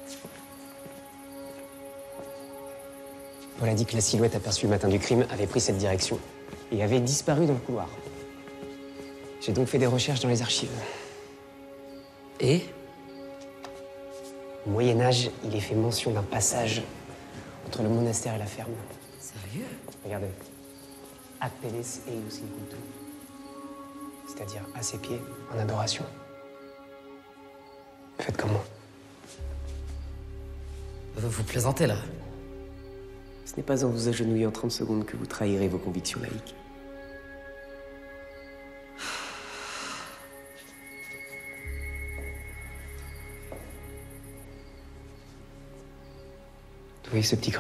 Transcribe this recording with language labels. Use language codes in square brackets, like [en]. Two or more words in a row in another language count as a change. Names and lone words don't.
[fr] Paul a dit que la silhouette aperçue le matin du crime avait pris cette direction et avait disparu dans le couloir. J'ai donc fait des recherches dans les archives. Et? Au Moyen-Âge, il est fait mention d'un passage entre le monastère et la ferme. Sérieux? Regardez. [la] Appeles eius in cultu. [fr] C'est-à-dire à ses pieds, en adoration. Faites comme moi. Vous plaisantez, là? Ce n'est pas en vous agenouillant 30 secondes que vous trahirez vos convictions laïques. Vous voyez ce petit creux?